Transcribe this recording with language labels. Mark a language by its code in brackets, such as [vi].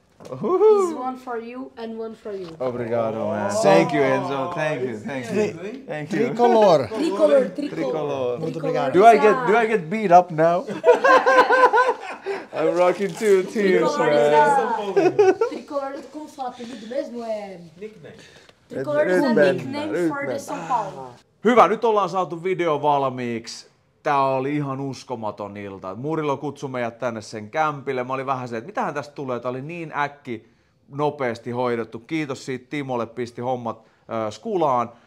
[en] Is one for you and one for you. [pt] Obrigado, [en] man. Thank you, Enzo. Thank you. Thank you. Tricolor. Tricolor. Do I get beat up now? I'm rocking two teams, man. [pt] Tricolor, como fala apelido mesmo? É... [en] Nickname. Tricolor is a nickname for the São Paulo. [fi] Hyvä, nyt ollaan saatu video valmiiksi. Tää oli ihan uskomaton ilta. Murillo kutsui meidät tänne sen kämpille. Mä olin vähän se, että mitähän tästä tulee. Tää oli niin nopeasti hoidettu. Kiitos siitä Timolle, pisti hommat skulaan.